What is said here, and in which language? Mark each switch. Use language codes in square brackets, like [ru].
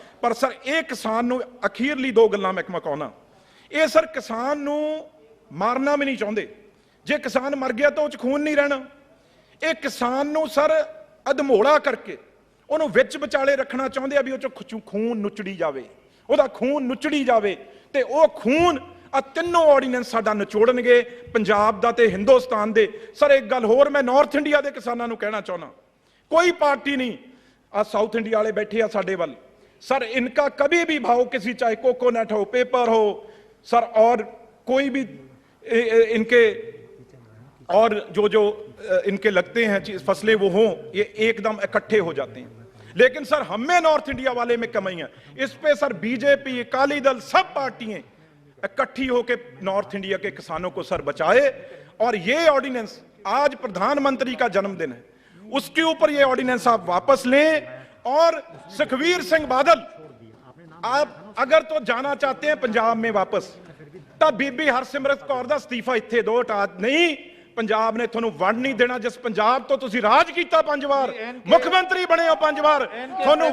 [pa] ਪਰ ਸਰ ਇਹ ਕਿਸਾਨ ਨੂੰ ਅਖੀਰਲੀ 2 ਗੱਲਾਂ ਮੈਂ ਕਹਾਉਣਾ, ਇਹ ਸਰ ਕਿਸਾਨ ਨੂੰ ਮਾਰਨਾ ਵੀ ਨਹੀਂ ਚਾਹੁੰਦੇ, ਜੇ ਕਿਸਾਨ ਮਰ ਗਿਆ ਤਾਂ ਉਹ 'ਚ ਖੂਨ ਨਹੀਂ ਰਹਿਣਾ, ਇਹ ਕਿਸਾਨ ਨੂੰ ਸਰ ਅਧਮੋੜਾ ਕਰਕੇ ਉਹਨੂੰ ਵਿੱਚ ਵਿਚਾਲੇ ਰੱਖਣਾ ਚਾਹੁੰਦੇ ਆ ਵੀ ਉਹ 'ਚ ਖੂਨ ਨੁਚੜੀ ਜਾਵੇ, ਉਹਦਾ ਖੂਨ ਨੁਚੜੀ ਜਾਵੇ, ਤੇ ਉਹ ਖੂਨ ਆ ਤਿੰਨੋਂ ਆਰਡੀਨੈਂਸ ਸਾਡਾ ਨਿਚੋੜਨਗੇ, ਪੰਜਾਬ ਦਾ ਤੇ ਹਿੰਦੁਸਤਾਨ ਦੇ। ਸਰ ਇੱਕ ਗੱਲ ਹੋਰ ਮੈਂ ਨਾਰਥ ਇੰਡੀਆ ਦੇ ਕਿਸਾਨਾਂ ਨੂੰ ਕਹਿਣਾ ਚਾਹੁੰਦਾ, ਕੋਈ ਪਾਰਟੀ ਨਹੀਂ, ਆ ਸਾਊਥ [hi] इंडिया वाले बैठे हैं साढ़े वाल सर, इनका कभी भी भाव किसी, चाहे कोकोनट हो, पेपर हो सर, और कोई भी इनके और जो जो इनके लगते हैं फसलें वो हों, ये एकदम इकट्ठे हो जाते हैं। लेकिन सर हम में नॉर्थ इंडिया वाले में कमी है। इस पे सर बीजेपी, अकाली दल, सब पार्टियां इकट्ठी होकर नॉर्थ इंडिया के किसानों को सर बचाए। और ये ऑर्डिनेंस, आज प्रधानमंत्री का जन्मदिन है, उसके ऊपर ये ऑर्डिनेंस आप वापस लें। और सुखबीर सिंह बादल, आप अगर तो जाना चाहते हैं पंजाब में वापस, तब बीबी हरसिमरत कौर दा इस्तीफा इत्थे दो, हटा नहीं। [pa] पंजाब ने ਤੁਹਾਨੂੰ ਵੰਡ ਨਹੀਂ ਦੇਣਾ। ਜਿਸ ਪੰਜਾਬ ਤੋਂ ਤੁਸੀਂ ਰਾਜ ਕੀਤਾ 5 ਵਾਰ, ਮੁੱਖ ਮੰਤਰੀ ਬਣੇ ਹੋ 5 ਵਾਰ, ਤੁਹਾਨੂੰ